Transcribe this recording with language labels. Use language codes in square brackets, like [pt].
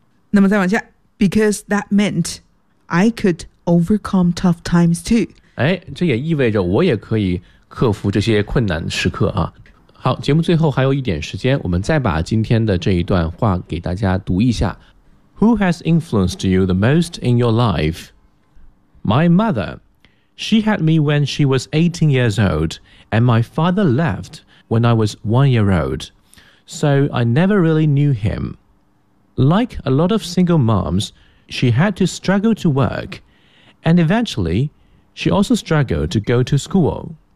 [zh] 那么再往下 [en] because that meant I could overcome tough times too. [zh] 这也意味着我也可以克服这些困难时刻啊。好，节目最后还有一点时间，我们再把今天的这一段话给大家读一下。 [en] Who has influenced you the most in your life? My mother. She had me when she was 18 years old, and my father left when I was 1 year old. So I never really knew him. Like a lot of single moms, she had to struggle to work, and eventually, she also struggled to go to school.